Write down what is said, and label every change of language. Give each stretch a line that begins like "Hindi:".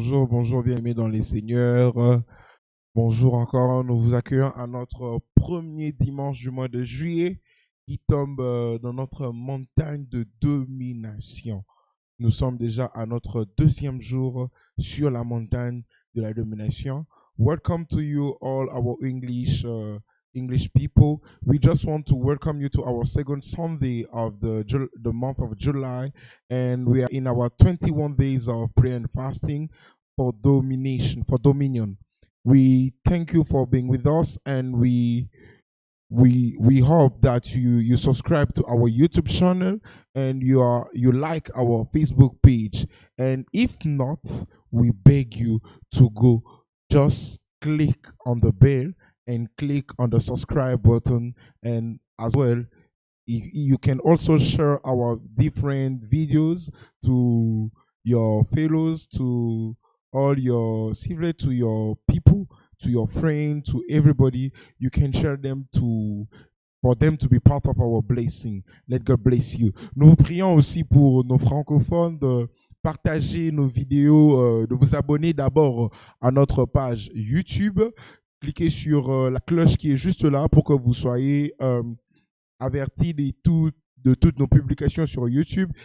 French: Bonjour, bien-aimés dans les seigneurs. Bonjour encore, nous vous accueillons à notre premier dimanche du mois de juillet qui tombe dans notre montagne de domination. Nous sommes déjà à notre deuxième jour sur la montagne de la domination.
English: Welcome to you all our English people. We just want to welcome you to our second Sunday of the month of July, and we are in our 21 days of prayer and fasting for dominion. We thank you for being with us, and we hope that you subscribe to our YouTube channel and you like our Facebook page. And if not, we beg you to go just click on the bell and click on the subscribe button, and as well you can also share our different videos to your fellows, to all your siblings, to your people, to your friends, to everybody. You can share them for them to be part of our blessing. Let God bless you.
French: Nous vous prions aussi pour nos francophones de partager nos vidéos, de vous abonner d'abord à notre page YouTube. Cliquez sur la cloche qui est juste là pour que vous soyez avertis de toutes nos publications sur YouTube.